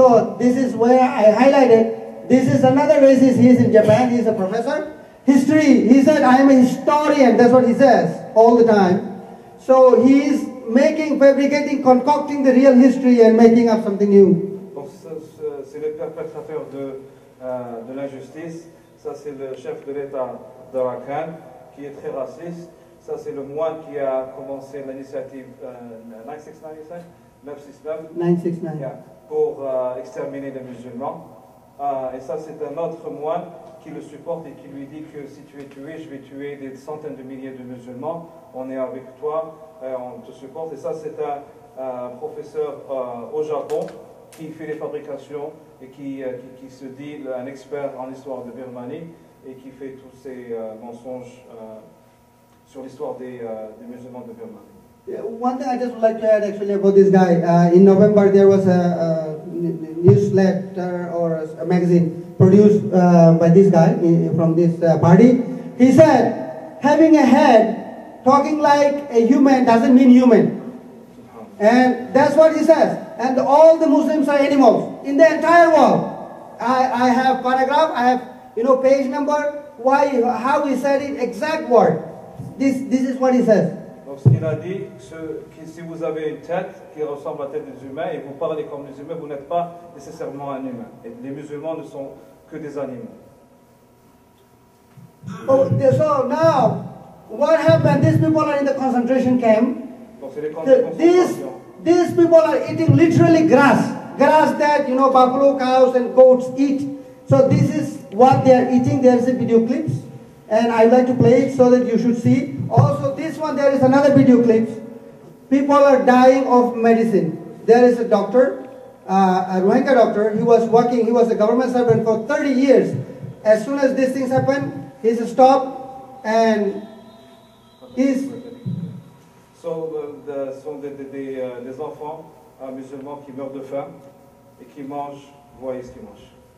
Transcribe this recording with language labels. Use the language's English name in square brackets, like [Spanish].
[English] So this is where I highlighted. This is another racist. He is in Japan. He is a professor. History. He said, "I am a historian." That's what he says all the time. So he is fabricating, concocting the real history and making up something new. [French] Donc c'est le perpétrateur de l'injustice. Ça c'est le chef de l'État d'Arkani qui est très raciste. Ça c'est le moine qui a commencé l'initiative 969 pour exterminer les musulmans. Et ça c'est un autre moine qui le supporte et qui lui dit que si tu es tué, je vais tuer des centaines de milliers de musulmans. On est avec toi. On te supporte. Et ça, c'est un professeur au Japon qui fait les fabrications et qui se dit un expert en histoire de Birmanie et qui fait tous ces mensonges sur l'histoire des musulmans de Birmanie. [English] Yeah, one thing I just would like to add actually about this guy. In November, there was a newsletter or a magazine produced by this guy from this party. He said, having a head talking like a human doesn't mean human. And that's what he says. And all the Muslims are animals in the entire world. I have paragraph, I have page number, how he said it, exact word. This is what he says. [French] Donc ce qu'il a dit, que si vous avez une tête qui ressemble à la tête des humains et vous parlez comme les humains, vous n'êtes pas nécessairement un humain. Et les musulmans ne sont que des animaux. [English] Oh, so now, what happened? These people are in the concentration camp. [French] Donc c'est les camps de concentration. [English] These people are eating literally grass that buffalo, cows, and goats eat. So this is what they are eating. There is a video clips, and I would like to play it so that you should see. Also, this one there is another video clips. People are dying of medicine. There is a doctor, a Rohingya doctor. He was working. He was a government servant for 30 years. As soon as these things happen, he's stopped and he's. [French] Ce sont des enfants musulmans qui meurent de faim et qui mangent, voyez ce qu'ils mangent.